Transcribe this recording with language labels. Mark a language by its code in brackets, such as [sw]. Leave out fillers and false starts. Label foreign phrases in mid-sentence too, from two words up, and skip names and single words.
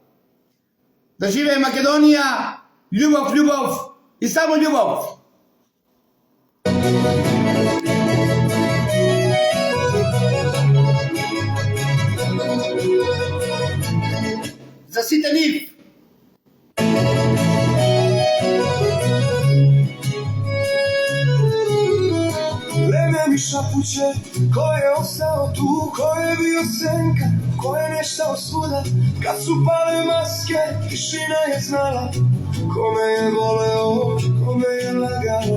[mk] Да живее Македонија, љубов, љубов и само љубов. Заситен [sr] Vreme mi šapuće, ko je ostao tu, ko je bio senka, ko je neštao svuda. Kad su pale maske, tišina je znala, kome je voleo, kome je lagao.